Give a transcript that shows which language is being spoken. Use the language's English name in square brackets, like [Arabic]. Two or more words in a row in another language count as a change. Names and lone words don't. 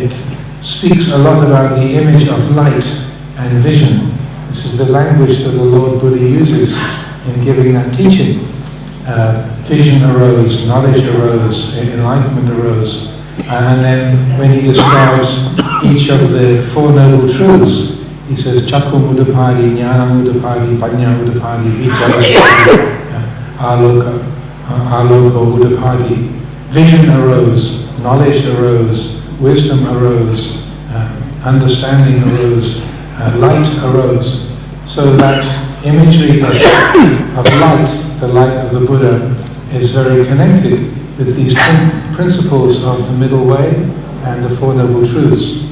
[English] It speaks a lot about the image of light and vision. This is the language that the Lord Buddha uses in giving that teaching. vision arose, knowledge arose, enlightenment arose. And then when he describes each of the Four Noble Truths, he says, [Pali] Chakkum Udapadi, Jnanam Udapadi, Panya Udapadi, Vichara Udapadi, Aloka Udapadi. [English] Vision arose, knowledge arose, wisdom arose, understanding arose, light arose. So that imagery of light, the light of the Buddha, is very connected with these principles of the middle way and the Four Noble Truths.